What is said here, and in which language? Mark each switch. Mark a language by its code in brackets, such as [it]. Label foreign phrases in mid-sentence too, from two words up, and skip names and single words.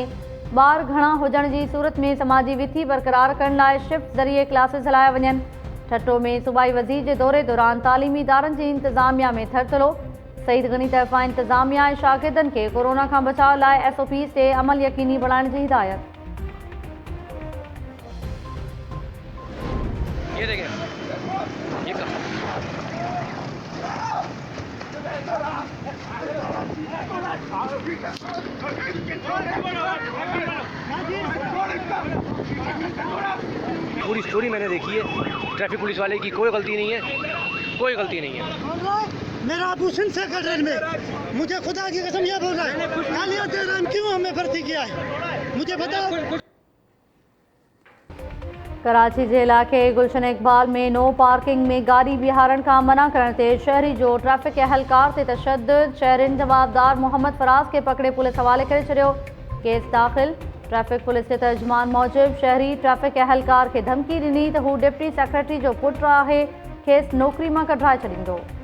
[sd] ॿार घणा हुजण जी सूरत में समाजी विथी बरक़रार करण लाइ शिफ्ट ज़रिए क्लासिस हलाया वञनि। ठट्टो में सूबाई वज़ीर जे दौरे दौरान तालीमी इदारनि जी इंतिज़ामिया में थरथलो। सईद गनी तरफ़ां इंतिज़ामिया ऐं शागिर्दनि खे कोरोना खां बचाव लाइ SOPs ते अमल यकीनी बणाइण जी हिदायत। [ur] یہ دیکھیں، یہ پوری اسٹوری میں نے دیکھی ہے. [en] traffic police [ur] والے کی کوئی غلطی نہیں ہے، کوئی غلطی نہیں ہے. میرا ابو سندھ سے کٹرے میں، مجھے خدا کی قسم یہ بول رہا ہے گالیاں دے رہا ہے، کیوں ہمیں بھرتی کیا ہے مجھے بتاؤ. [sd] कराची जे इलाइक़े गुलशन इकबाल में [en] no parking [sd] में गाड़ी बीहारण खां मना करण ते शहरी जो ट्रैफिक एहलकार ते तशद्दुद। शहरिन जवाबदार मोहम्मद फराज के पकड़े पुलिस हवाले करे छॾियो। केस दाख़िल। [en] traffic police [sd] जे तर्जुमान मूजिब शहरी ट्रैफिक एहलकार के धमकी ॾिनी त हू [en] deputy secretary [sd] जो पुट आहे, खेसि नौकरी मां कढाए छॾींदो।